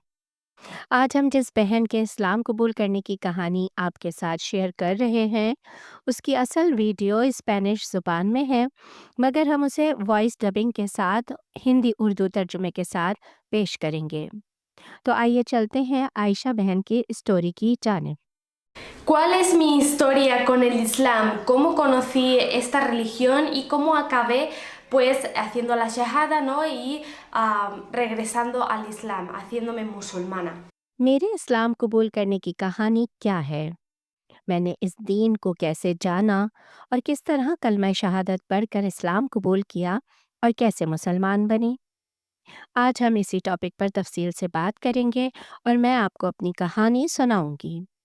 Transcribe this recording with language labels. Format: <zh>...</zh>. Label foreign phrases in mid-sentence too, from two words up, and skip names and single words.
<hi>आज हम जिस बहन के इस्लाम कबूल करने की कहानी आपके साथ शेयर कर रहे हैं, उसकी असल वीडियो स्पेनिश ज़ुबान में है, मगर हम उसे</hi> <en>voice dubbing</en> <hi>के साथ हिंदी उर्दू तर्जुमे के साथ पेश करेंगे। तो आइए चलते हैं आयशा बहन की स्टोरी की जानिब।</hi> <es>¿Cuál es mi historia con el Islam? ¿Cómo conocí esta religión y cómo acabé pues haciendo la shahada, ¿no? Y regresando al Islam, haciéndome musulmana?</es> <hi>मेरे इस्लाम कबूल करने की कहानी क्या है? मैंने इस दीन को कैसे जाना और किस तरह कलमा शहादत पढ़कर इस्लाम कबूल किया और कैसे मुसलमान बनी। आज हम इसी टॉपिक पर तफसील से बात करेंगे और मैं आपको अपनी कहानी सुनाऊंगी।</hi>